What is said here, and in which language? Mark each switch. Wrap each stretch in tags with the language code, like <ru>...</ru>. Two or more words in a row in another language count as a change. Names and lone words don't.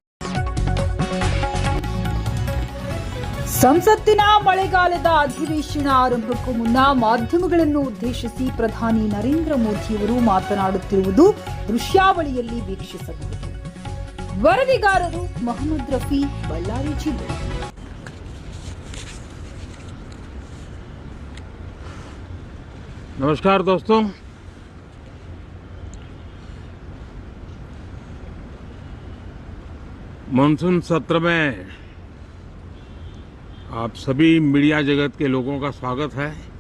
<kn>ಸಂಸತ್ತಿನ ಮಳೆಗಾಲದ ಅಧಿವೇಶನ ಆರಂಭಕ್ಕೂ ಮುನ್ನ ಮಾಧ್ಯಮಗಳನ್ನು ಉದ್ದೇಶಿಸಿ ಪ್ರಧಾನಿ ನರೇಂದ್ರ ಮೋದಿಯವರು ಮಾತನಾಡುತ್ತಿರುವುದು ದೃಶ್ಯಾವಳಿಯಲ್ಲಿ ವೀಕ್ಷಿಸಬಹುದು. ವರದಿಗಾರರು ಮೊಹಮ್ಮದ್ ರಫಿ, ಬಳ್ಳಾರಿ ಜಿಲ್ಲೆ.</kn> <hi>नमस्कार दोस्तों, मानसून सत्र में आप सभी मीडिया जगत के लोगों का स्वागत है.</hi>